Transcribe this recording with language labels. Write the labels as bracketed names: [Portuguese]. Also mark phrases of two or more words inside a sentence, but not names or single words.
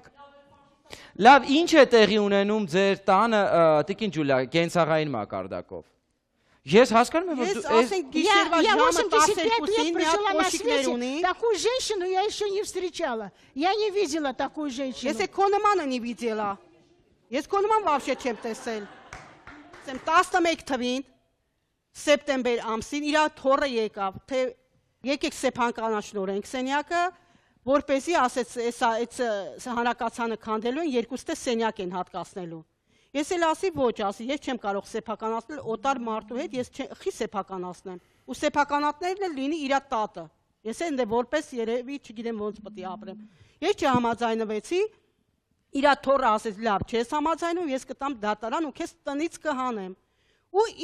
[Armenian] Լավ, ինչ է տեղի ունենում ձեր տանը, Տիկին Ջուլիա, կենցաղային մակարդակով։ Ես հասկանում եմ, որ Ես դու այս ասենք գիշերվա [Russian] Я [Armenian] ժամը [Russian] 85 лет [Armenian] 12-ին մի հատ [Russian] прожила на [Armenian] կոշիկներ [Russian] свете. [Armenian] ունի։ [Russian] Такую женщину я еще не встречала. Я не видела такую женщину. [Armenian] Ես քո նմանը [Russian] не видела։ [Armenian] Ես քո նման вообще չեմ տեսել։ Ասեմ 11 թվին սեպտեմբեր ամսին իր թորը եկավ, թե եկեք սեփականաշնորհենք սենյակը, որպեսի ասեց, այս հանրակացանը քանդելու են, երկուստե սենյակ են հատկացնելու։ Ես էլ ասի ոչ, ասի, ես չեմ կարող սեփականացնել օտար մարդու հետ, ես խի սեփականացնեմ։ Ու սեփականատներն էլ լինի իր տատը։ Ես էլ որպես երևի չգիտեմ ոնց պետք է ապրեմ։ Ես չհամաձայնվեցի, իր թորը ասեց, լավ, չես համաձայնում, ես կտամ դատարան ու քեզ տնից կհանեմ։ Ու